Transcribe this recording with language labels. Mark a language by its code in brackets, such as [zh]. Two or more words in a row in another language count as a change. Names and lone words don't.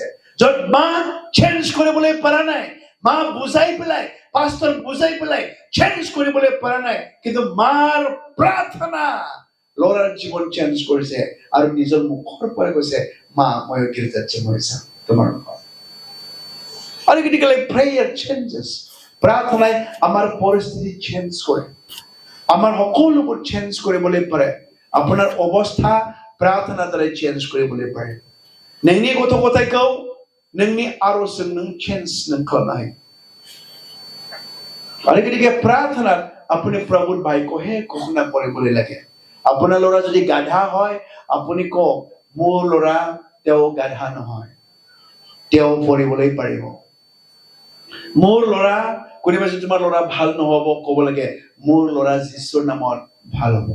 [as] য'ত মা চেঞ্জ কৰিবলৈ পৰা নাই, মা বুজাই পেলাই, পাষ্টৰ বুজাই পেলাই চেঞ্জ কৰিবলৈ পৰা নাই, কিন্তু মাৰ প্ৰাৰ্থনা ল'ৰাৰ জীৱন চেঞ্জ কৰিছে। আৰু নিজৰ মুখৰ পৰা কৈছে, মা মই গীৰ্জাত যাম, মই যাম তোমাৰ লগত। আৰু গতিকে [en] prayer changes. [as] প্ৰাৰ্থনাই আমাৰ পৰিস্থিতি চেঞ্জ কৰে, আমাৰ সকলোবোৰ চেঞ্জ কৰিবলৈ পাৰে। আপোনাৰ অৱস্থা প্ৰাৰ্থনাৰ দ্বাৰাই চেঞ্জ কৰিবলৈ পাৰে। [brx] नोंनि गथ' गथायखौ नोंनि आर'जजों नों चेन्ज नों खालामनो हायो। [as] आरो গতিকে প্ৰাৰ্থনাত আপুনি প্ৰভুৰ বাক্যহে ঘোষণা কৰিবলৈ লাগে। আপোনাৰ ল'ৰা যদি গাধা হয়, আপুনি কওক, মোৰ ল'ৰা তেওঁ গাধা নহয়, তেওঁ পঢ়িবলৈ পাৰিব। মোৰ ল'ৰা, কোনোবা যদি তোমাৰ ল'ৰা ভাল নহ'ব, ক'ব লাগে, মোৰ ল'ৰা যীশুৰ নামত ভাল হ'ব।